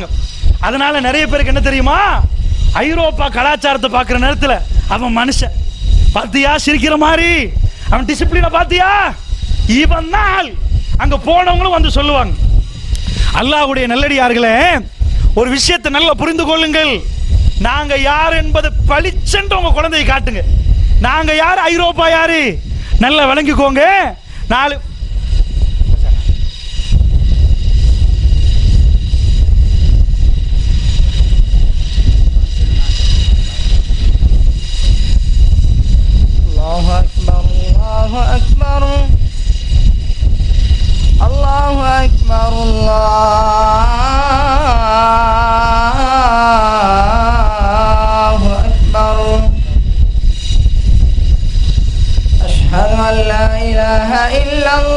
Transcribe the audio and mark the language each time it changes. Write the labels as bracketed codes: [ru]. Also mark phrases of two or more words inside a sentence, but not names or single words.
[ta] அதனால நிறைய பேருக்கு என்ன தெரியுமா, ஐரோப்பா கலாச்சாரத்தை பார்க்குற நேரத்தில் அவன் மனுஷன் பாத்தியா சிரிக்கிற மாதிரி, அவன் டிசிப்ளினை பாத்தியா, இவன் தான் அங்க போனவங்களும் வந்து சொல்லுவாங்க. அல்லாஹ்வுடைய நல்லடியார்களே, ஒரு விஷயத்தை நல்லா புரிந்து கொள்ளுங்கள். நாங்க யார் என்பதை பளிச்சென்று உங்க குழந்தையை காட்டுங்க. நாங்க யார், ஐரோப்பா யாரு, நல்லா விளங்கிக்கோங்க. நாலு [ar] الله أكبر الله أكبر الله أكبر الله أكبر أشهد أن لا إله إلا